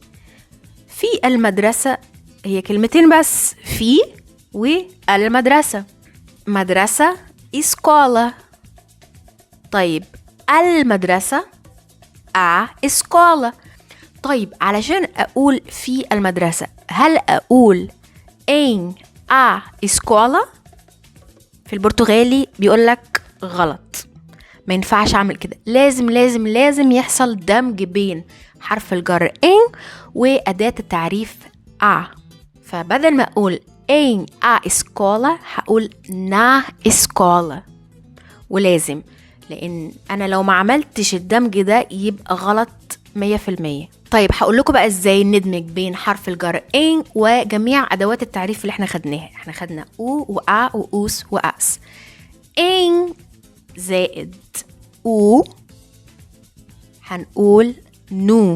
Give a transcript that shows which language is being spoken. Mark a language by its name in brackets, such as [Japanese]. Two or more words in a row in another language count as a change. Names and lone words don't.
[Arabic] في المدرسة هي كلمتين بس، في والمدرسة. مدرسة اسكولا. طيب المدرسة اسكولا. طيب علشان أقول في المدرسة، هل أقول [Portuguese] em a escola؟ [Arabic] في البرتغالي بيقولك غلط، ما ينفعش أعمل كده. لازم لازم لازم يحصل دمج بين حرف الجر em وأداة التعريف a. فبدل ما أقول [Portuguese] em a escola [Arabic] هقول [Portuguese] na escola. [Arabic] ولازم، لأن أنا لو ما عملتش الدمج ده يبقى غلط 100%. طيب هقول لكم بقى ازاي ندمج بين حرف الجر ان وجميع ادوات التعريف اللي احنا خدناها. احنا خدنا او وأ وأوس وأس. ان زائد او هنقول نو.